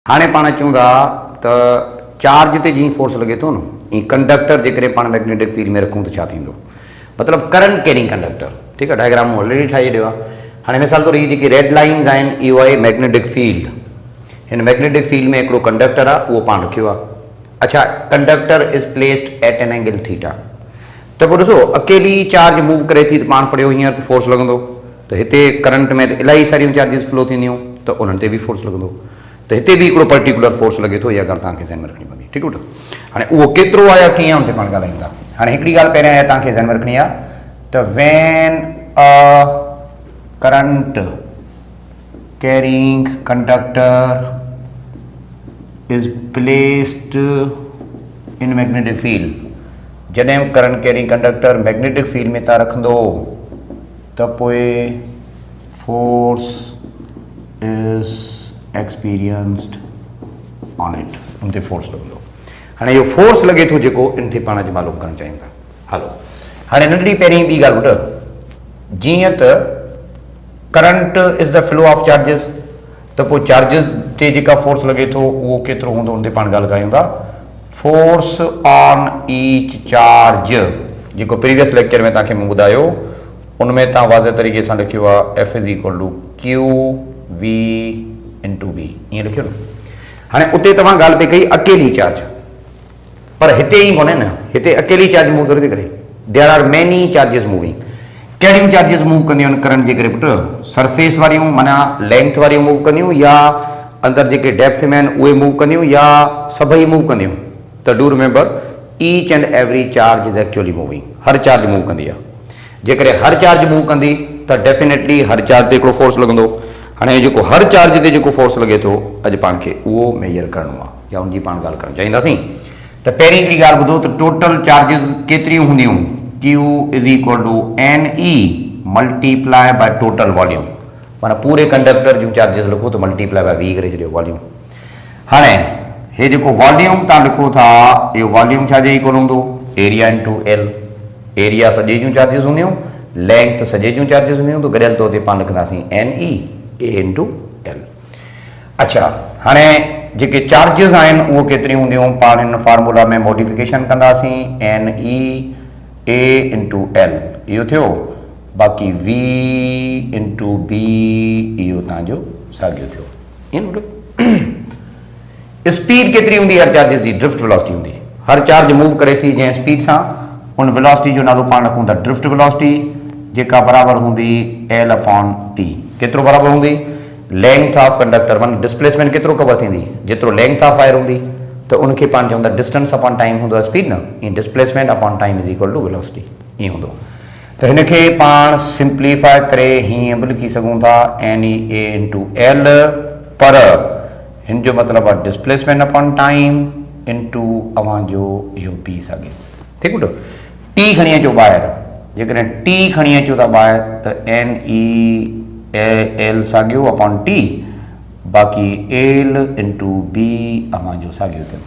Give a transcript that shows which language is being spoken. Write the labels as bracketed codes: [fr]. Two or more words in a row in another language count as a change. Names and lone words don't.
[sd] हाणे पाण अचूं था त चार्ज ते जीअं फोर्स लॻे थो न ईअं कंडक्टर जेकॾहिं पाण [en] magnetic field [sd] में रखूं त छा थींदो मतिलबु [en] current carrying conductor [sd] ठीकु आहे डायग्राम मूं ऑलरेडी ठाहे छॾियो आहे। हाणे मिसाल तौरु हीअ जेकी [en] red lines [sd] आहिनि इहो आहे [en] magnetic field. [sd] हिन [en] magnetic field [sd] में हिकिड़ो कंडक्टर आहे उहो पाण रखियो आहे। [en] अच्छा conductor is placed at an angle theta. [sd] त पोइ ॾिसो अकेली [en] charge move [sd] करे थी त पाण पढ़ियो हींअर त फोर्स लॻंदो त हिते करंट में इलाही सारियूं [en] charges flow [sd] थींदियूं त उन्हनि ते बि फोर्स लॻंदो त हिते बि हिकिड़ो [en] particular force [sd] लॻे थो इहा ॻाल्हि तव्हांखे ज़हन में रखणी पवंदी ठीकु आहे। हाणे उहो केतिरो आहे या कीअं आहे हुन ते पाण ॻाल्हायूं था। हाणे हिकिड़ी ॻाल्हि पहिरियां इहा तव्हांखे ज़हन में रखणी आहे त [en] when a current carrying conductor is placed in magnetic field. [sd] जॾहिं [en] current carrying conductor magnetic field [sd] में तव्हां रखंदो त पोइ [en] force is experienced on it [sd] उन ते फोर्स लॻंदो। हाणे इहो फोर्स लॻे थो जेको इन ते पाण अॼु मालूम करणु चाहियूं था। हलो हाणे नंढड़ी पहिरीं ॿी ॻाल्हि ॿुध जीअं त [en] current is the flow of charges [sd] त पोइ चार्जिस ते जेका फोर्स लॻे थो उहो केतिरो हूंदो उन ते पाण ॻाल्हि कयूं था। [en] force on each charge [sd] जेको [en] previous lecture [sd] में तव्हांखे मूं ॿुधायो उन में तव्हां वाज़े तरीक़े सां लिखियो आहे [en] F is equal to q v into B [sd] ईअं लिखियो न। हाणे उते तव्हां ॻाल्हि पई कई अकेली चार्ज पर हिते ई कोन्हे न हिते अकेली [en] charge move [sd] थोरी थी करे। [en] there are many charges moving. [sd] कहिड़ियूं [en] charges move [sd] कंदियूं आहिनि करंट जे करे पुटु सरफेस वारियूं माना लेंथ वारियूं मूव कंदियूं या अंदरि जेके डेप्थ में आहिनि उहे मूव कंदियूं या सभई मूव कंदियूं। [en] त do remember each and every charge is actually moving. [sd] हर [en] charge move [sd] कंदी आहे। जेकॾहिं हर [en] charge move [sd] कंदी त डेफिनेटली हर चार्ज ते हिकिड़ो फोर्स लॻंदो। हाणे जेको हर चार्ज ते जेको फोर्स लॻे थो अॼु पाण खे उहो मेजर करिणो आहे या उनजी पाण ॻाल्हि करणु चाहींदासीं। त पहिरीं हिकिड़ी ॻाल्हि ॿुधो त [en] total charges [sd] केतिरियूं हूंदियूं [en] q is equal to n e multiply by total volume [sd] माना पूरे कंडक्टर जूं चार्जिस लिखो त [en] multiply by V [sd] करे छॾियो वॉल्यूम। हाणे हे जेको वॉल्यूम तव्हां लिखो था इहो वॉल्यूम छाजे इक्वल हूंदो [en] area into L. [sd] एरिया सॼे जूं चार्जिस हूंदियूं लेंथ सॼे जूं चार्जिस हूंदियूं त गॾियल तौर ते पाण लिखंदासीं [en] n e A into L. [sd] अच्छा हाणे जेके चार्जिस आहिनि उहो केतिरियूं हूंदियूं पाण हिन फार्मूला में मॉडिफिकेशन कंदासीं [en] n e A into L [sd] इहो थियो बाक़ी [en] V into B [sd] इहो तव्हांजो साॻियो थियो। ईअं स्पीड केतिरी हूंदी हर चार्जिस जी [en] drift velocity [sd] हूंदी। हर चार्ज मूव करे थी जंहिं स्पीड सां उन वेलोसिटी जो नालो पाण रखूं था [en] drift velocity [sd] जेका बराबरि हूंदी [en] L upon T. [sd] केतिरो बराबरि हूंदी [en] length of conductor [sd] माना डिस्प्लेसमेंट केतिरो कवर थींदी जेतिरो [en] length of wire [sd] हूंदी त उनखे पाण चवंदा [en] distance upon time [sd] हूंदो आहे स्पीड न ईअं [en] displacement upon time is equal to velocity [sd] ईअं हूंदो। त हिनखे पाण सिंप्लीफाई करे हीअं बि लिखी सघूं था [en] n e A into L [sd] पर हिन जो मतिलबु आहे [en] displacement upon time into [sd] अव्हांजो इहो पी साॻियो ठीकु आहे। टी खणी अचो ॿाहिरि जेकॾहिं टी खणी अचो था ॿाहिरि त [en] n e L [sd] साॻियो [en] upon T [sd] बाक़ी [en] L into B [sd] अव्हांजो साॻियो थियो।